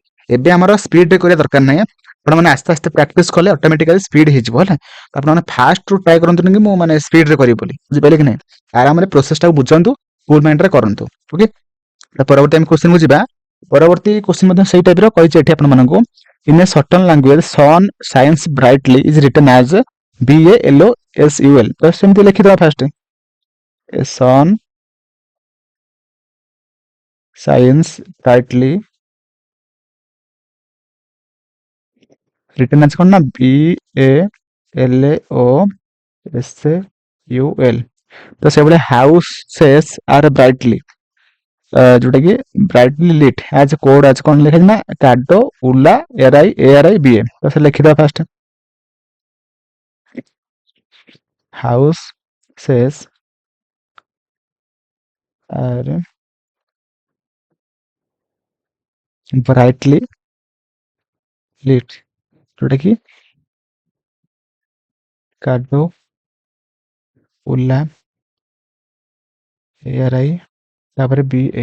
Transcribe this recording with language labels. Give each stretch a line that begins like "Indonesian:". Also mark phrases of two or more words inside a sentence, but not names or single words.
Odia: ଏବେ ଆମର ସ୍ପିଡରେ କରିବା ଦରକାର ନାହିଁ। ଆପଣମାନେ ଆସ୍ତେ ଆସ୍ତେ ପ୍ରାକ୍ଟିସ କଲେ
English: automatically speed
Odia: ହେଇଯିବ ହେଲା। ତ ଆପଣମାନେ ଫାଷ୍ଟରୁ ଟ୍ରାଏ କରନ୍ତୁନି କି ମୁଁ ମାନେ ସ୍ପିଡରେ କରିବି ବୋଲି, ବୁଝିପାରିଲେ କି ନାହିଁ। ଆରାମରେ ପ୍ରୋସେସଟାକୁ ବୁଝନ୍ତୁ, କୁଲ ମାଇଣ୍ଡରେ କରନ୍ତୁ। ଓକେ, ପରବର୍ତ୍ତୀ ଆମେ କ୍ୱେଶ୍ଚନକୁ ଯିବା। ପରବର୍ତ୍ତୀ କ୍ୱେଶ୍ଚନ ମଧ୍ୟ ସେଇ ଟାଇପର କହିଛି ଏଠି ଆପଣମାନଙ୍କୁ।
English: In a certain language, sun shines brightly is written as BALOSUL।
Odia: ତ ସେମିତି ଲେଖିଦେବା ଫାଷ୍ଟ,
English: a sun shines brightly written as
Odia: କଣ ନା
English: BALOSUL।
Odia: ତ ସେଇଭଳିଆ
English: houses are brightly,
Odia: ଯୋଉଟା କି
English: brightly lit as coded as
Odia: କଣ ଲେଖାଯାଇଛି ନା କାଡୋ ଉଲା ARI BA। ତ ସେ ଲେଖିଦେବା ଫାଷ୍ଟ,
English: houses are brightly lit,
Odia: ଯୋଉଟା କି କାଡୋ ଉଲା ARI ତାପରେ BA।